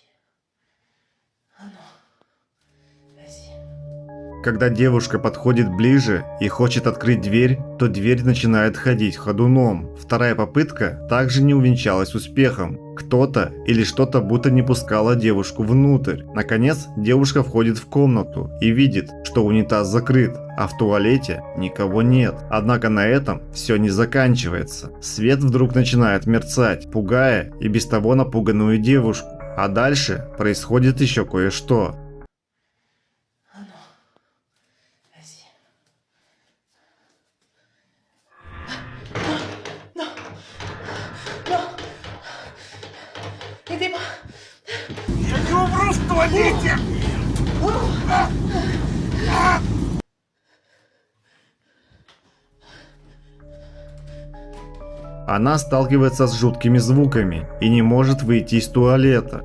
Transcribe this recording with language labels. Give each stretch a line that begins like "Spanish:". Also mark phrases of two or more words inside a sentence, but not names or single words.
French: Oh non. Vas-y.
Russian: Когда девушка подходит ближе и хочет открыть дверь, то дверь начинает ходить ходуном. Вторая попытка также не увенчалась успехом. Кто-то или что-то будто не пускало девушку внутрь. Наконец, девушка входит в комнату и видит, что унитаз закрыт, а в туалете никого нет. Однако на этом все не заканчивается. Свет вдруг начинает мерцать, пугая и без того напуганную девушку. А дальше происходит еще кое-что.
French: Aidez-moi.
Russian: Я не умру в туалете! Она сталкивается с жуткими звуками и не может выйти из туалета.